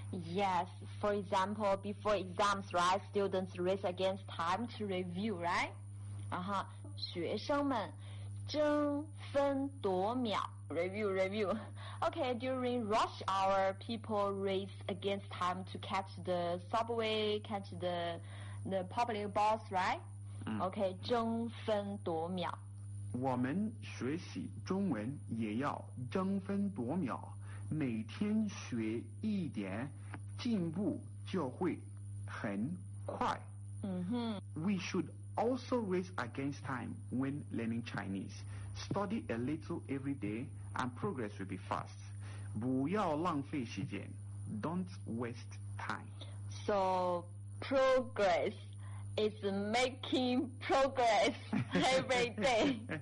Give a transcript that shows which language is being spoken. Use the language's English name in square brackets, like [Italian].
[English] Yes, for example, before exams, right? Students race against time to review, right? Uh-huh. [Chinese] 学生们争分夺秒 [English] Review, review. Okay, during rush hour, people race against time to catch the subway, catch the public bus, right? Okay, [Chinese] 争分夺秒。我们学习中文也要争分夺秒，每天学一点，进步就会很快。 Mm-hmm. [English] We should also race against time when learning Chinese. Study a little every day. And progress will be fast. [Chinese] 不要浪费时间 [English] Don't waste time. So progress is making progress every day.